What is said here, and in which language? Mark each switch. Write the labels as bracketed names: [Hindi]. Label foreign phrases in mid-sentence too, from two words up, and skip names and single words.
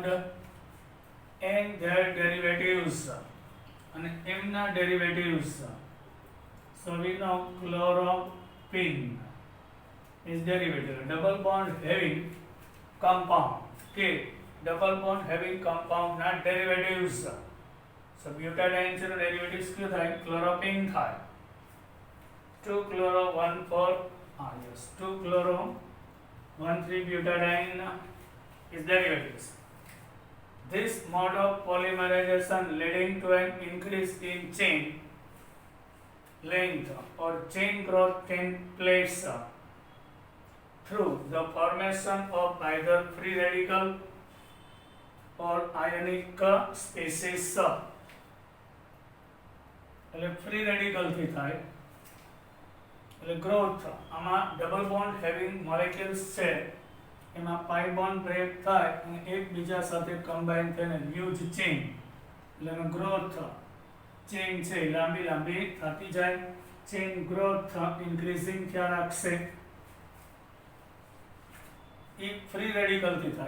[English] And their derivatives and એમના derivatives. So we know chloropene is derivative. Double bond having compound. Okay, double bond having compound not derivatives. [Gujarati] So butadiene છે derivatives ક્યુ થાય? chloropene થાય. [English] 2 chloro 1 4 yes 2 chloro 1 3 butadiene is derivatives. This mode of polymerization leading to an increase in chain length or chain growth can place through the formation of either free radical or ionic species. [Gujarati] એટલે [English] free radical [Gujarati] થી થાય. એટલે growth આમાં [English] double bond having molecules [Gujarati] છે એમાં [English] pi bond break [Gujarati] થાય અને એકબીજા સાથે કમ્બાઈન થઈને [English] huge chain [Gujarati] એટલે એનો [English] growth chain [Gujarati] છે લાંબી લાંબી થતી જાય. [English] chain growth increasing [Gujarati] થયા રાખશે. એ [English] free radicalથી [Gujarati] થાય.